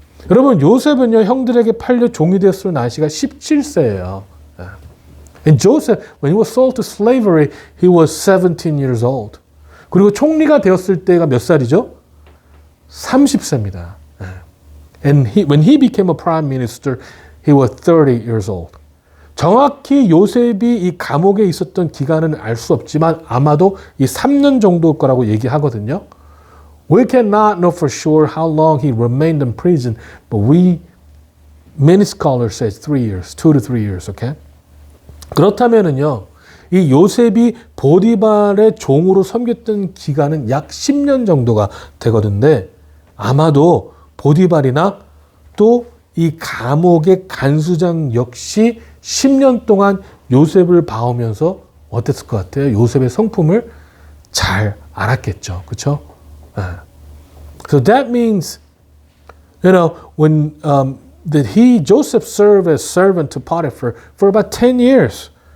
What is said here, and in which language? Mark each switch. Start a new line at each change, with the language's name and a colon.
Korean: 여러분, 요셉은요, 형들에게 팔려 종이 되었을 나이가 17세예요.
English: And Joseph, when he was sold to slavery, he was 17 years old.
Korean: 그리고 총리가 되었을 때가 몇 살이죠? 30세입니다.
English: And when he became a prime minister, he was 30 years old.
Korean: 정확히 요셉이 이 감옥에 있었던 기간은 알 수 없지만 아마도 이 3년 정도일 거라고 얘기하거든요.
English: We cannot know for sure how long he remained in prison, but many scholars say 3 years, 2 to 3 years, okay?
Korean: 그렇다면은요, 이 요셉이 보디발의 종으로 섬겼던 기간은 약 10년 정도가 되거든요. 아마도 보디발이나 또 이 감옥의 간수장 역시 10년 동안 요셉을 봐오면서 어땠을 것 같아요? 요셉의 성품을 잘 알았겠죠. 그렇죠?
English: So that means, when Joseph served as servant to Potiphar for about 10 years.